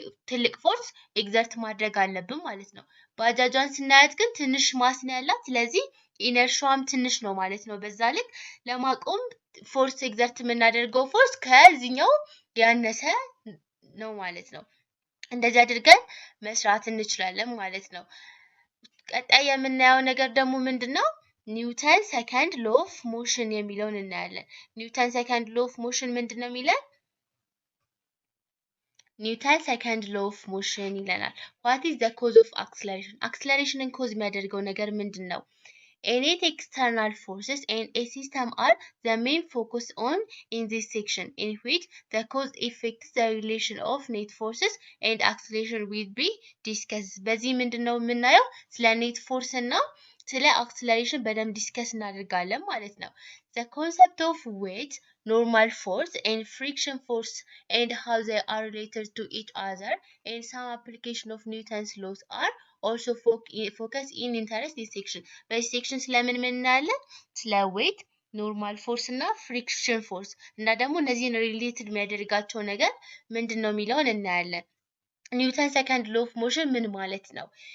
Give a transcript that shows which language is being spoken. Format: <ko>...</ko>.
<am>ትልቅ ፎርስ ኤግዘርት ማድረግ አለብን ማለት ነው። ባጃጇን ስናያት ግን ትንሽ ማስ ነው ያላት፣ ስለዚህ ኢነርሺያም ትንሽ ነው ማለት ነው። በዛ ልክ ለማቆም ፎርስ ኤግዘርት የምናደርገው ፎርስ ከዚህኛው ያነሰ ነው ማለት ነው። እንደዚህ አድርገን መስራት እንችላለን ማለት ነው። ቀጣይ የምናየው ነገር ደግሞ ምንድነው? ኒውተን ሰከንድ ሎ ኦፍ ሞሽን የሚለውን እናያለን። ኒውተን ሰከንድ ሎ ኦፍ ሞሽን ምንድነው የሚለን? ኒውተን ሰከንድ ሎ ኦፍ ሞሽን ይለናል።</am> <en>ዋት ኢዝ ዘ ኮዝ ኦፍ አክሰለሬሽን?</en> <am>አክሰለሬሽንን ኮዝ የሚያደርገው ነገር ምንድነው?</am> <en>Any external forces and a system are the main focus on in this section, in which the cause affects the relation of net forces and acceleration will be discussed.</en> <am>በዚህ ምንድነው የምናየው? ስለ ኔት ፎርስ እና ስለ አክሰለሬሽን በደንብ ዲስከስ እናደርጋለን ማለት ነው።</am> <en>The concept of weight, normal force and friction force and how they are related to each other and some application of Newton's laws are also focus in interest this section.</en> <am>በዚህ ሴክሽን ስለምን እናያለን? ስለ ዌት፣ ኖርማል ፎርስ እና ፍሪክሽን ፎርስ እና ደግሞ እነዚህን ሪሌትድ የሚያደርጋቸው ነገር ምንድነው የሚለውን እናያለን። ኒውተን ሰከንድ ሎ ኦፍ ሞሽን ምን ማለት ነው?</am>